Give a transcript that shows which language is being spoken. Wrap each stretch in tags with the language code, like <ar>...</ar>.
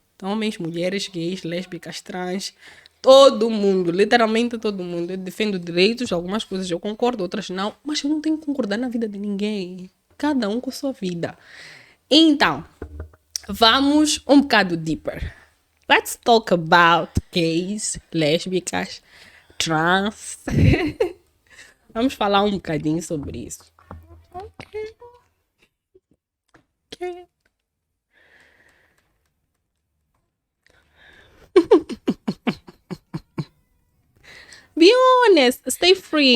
<pt>Homens, mulheres, gays, lésbicas, trans, todo mundo, literalmente todo mundo. Eu defendo direitos, algumas coisas eu concordo, outras não, mas eu não tenho que concordar na vida de ninguém. Cada um com sua vida. Então, vamos um bocado deeper.</pt> <en>Let's talk about gays, lésbicas, trans.</en> <pt>Vamos falar um bocadinho sobre isso. Ok.</pt> <en>Be honest, stay free.</en>